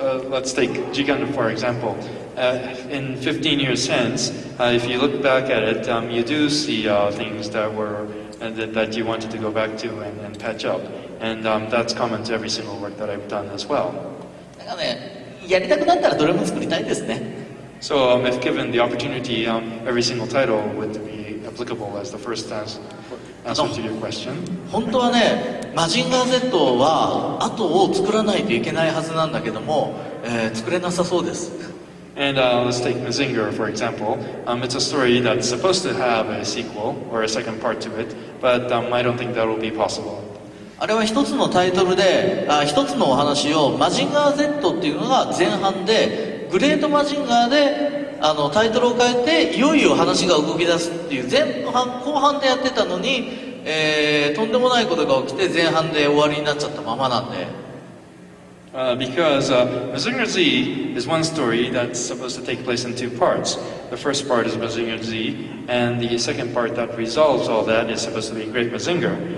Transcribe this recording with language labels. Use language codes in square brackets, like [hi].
[en] Let's take G Gundam for example. In 15 years since, if you look back at it, you do see things that were that you wanted to go back to and patch up, and that's common to every single work that I've done as well. [ja] だからね、やりたくなったらどれも作りたいですね。 [en] So if given the opportunity, every single title would be applicable as the first answer to your question. [ja] 本当はね、マジンガー Z は後を作らないといけないはずなんだけども、作れなさそうです。 [en] And let's take Mazinger for example. It's a story that's supposed to have a sequel or a second part to it, but I don't think that will be possible. [ja] あれは一つのタイトルで、一つのお話をマジンガー Z っていうのが前半で、グレートマジンガーでタイトルを変えていよいよ話が動き出すっていう前半後半でやってたのに、とんでもないことが起きて前半で終わりになっちゃったままなんで。 [en] Because Mazinger Z is one story that's supposed to take place in two parts. The first part is Mazinger Z, and the second part that resolves all that is supposed to be Great Mazinger.